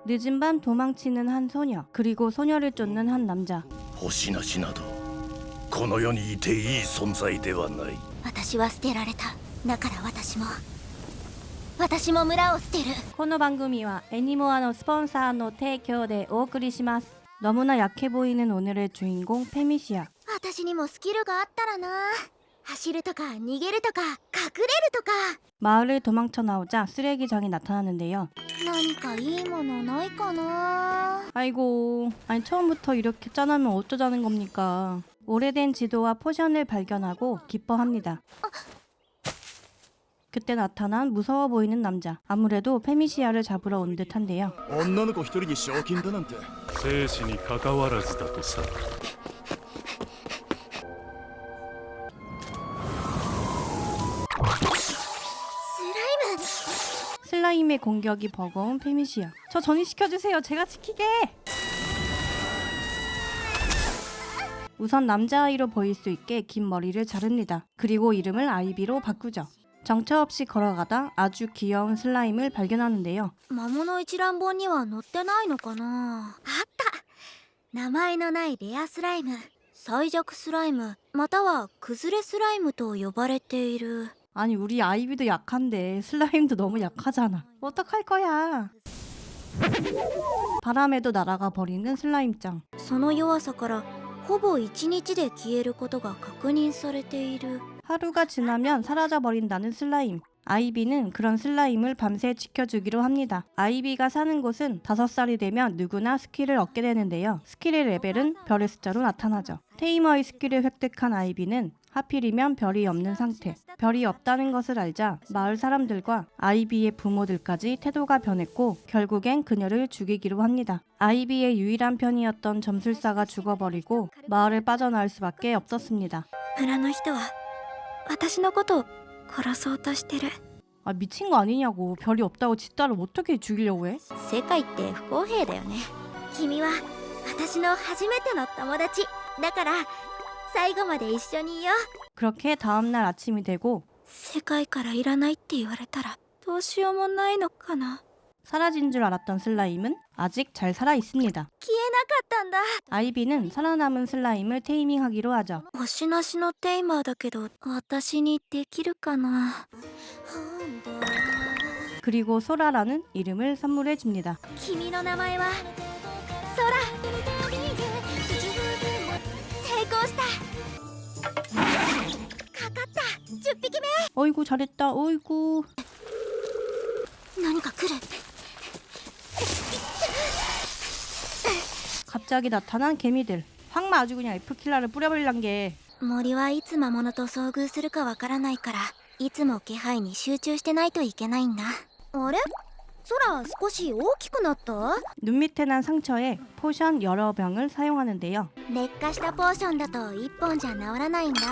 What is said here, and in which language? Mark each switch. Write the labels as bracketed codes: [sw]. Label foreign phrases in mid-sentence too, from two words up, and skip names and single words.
[ko] 늦은 밤 도망치는 한 소녀, 그리고 소녀를 쫓는 한 남자. [ja] 星なしなどこの世にいていい存在ではない。私は捨てられた。だから私も村を捨てる。この番組は애니모아のスポンサーの提供でお送りします。 [ko] 너무나 약해 보이는 오늘의 주인공 페미시아. [ja] 私にもスキルがあったらな。走るとか逃げるとか隠れるとか。 [ko] 마을을 도망쳐 나오자 쓰레기장이 나타나는데요. [ja] 何かいいものないかな。 [ko] 아이고, 아니 처음부터 이렇게 짠하면 어쩌자는 겁니까? 오래된 지도와 포션을 발견하고 기뻐합니다. 그때 나타난 무서워 보이는 남자. 아무래도 페미시아를 잡으러 온 듯한데요. [ja] 女の子一人に賞金だなんて。生死に関わらずだとさ。 [ko] 슬라임의 공격이 버거운 페미시아. 저 전이시켜주세요. 제가 지키게. 우선 남자아이로 보일 수 있게 긴 머리를 자릅니다. 그리고 이름을 아이비로 바꾸죠. 정처 없이 걸어가다 아주 귀여운 슬라임을 발견하는데요. [ja] 魔物一覧本には載ってないのかな。あった。名前のないレアスライム、最弱スライム、または崩れスライムと呼ばれている。 [ko] 아니 우리 아이비도 약한데 슬라임도 너무 약하잖아. 어떡할 거야. 바람에도 날아가 버리는 슬라임짱. [ja] その弱さからほぼ1日で消えることが確認されている。 [ko] 하루가 지나면 사라져버린다는 슬라임. 아이비는 그런 슬라임을 밤새 지켜주기로 합니다. 아이비가 사는 곳은 5살이 되면 누구나 스킬을 얻게 되는데요. 스킬의 레벨은 별의 숫자로 나타나죠. 테이머의 스킬을 획득한 아이비는 하필이면 별이 없는 상태. 별이 없다는 것을 알자 마을 사람들과 아이비의 부모들까지 태도가 변했고 결국엔 그녀를 죽이기로 합니다. 아이비의 유일한 편이었던 점술사가 죽어버리고 마을을 빠져나올 수밖에 없었습니다. [ja] 村の人は私のことを殺そうとしてる。 [ko] 아 미친 거 아니냐고. 별이 없다고 지 딸을 어떻게 죽이려고 해? [ja] 世界って不公平だよね。君は私の初めての友達だから最後まで一緒にいよう。 [ko] 그렇게 다음날 아침이 되고 [ja] 世界からいらないって言われたらどうしようもないのかな。 [ko] 사라진 줄 알았던 슬라임은 아직 잘 살아 있습니다. [ja] 消えなかったんだ。 [ko] 아이비는 살아남은 슬라임을 테이밍하기로 하죠. [ja] 星なしのテイマーだけど私にできるかな。 [ko] 그리고 소라라는 이름을 선물해 줍니다. [ja] 君の名前は空。成功した。かかった10匹目。 [ko] 어이구 잘했다. 어이구. [ja] 何か来る。 [ko] 갑자기 나타난 개미들. 황마 아주 그냥 F킬러를 뿌려버리란 게. [ja] 森はいつ魔物と遭遇するかわからないからいつも気配に集中してないといけないんだ。あれ空少し大きくなった。 [ko] 눈 밑에 난 상처에 포션 여러 병을 사용하는데요. [ja] 劣化したポーションだと1本じゃ治らないんだ。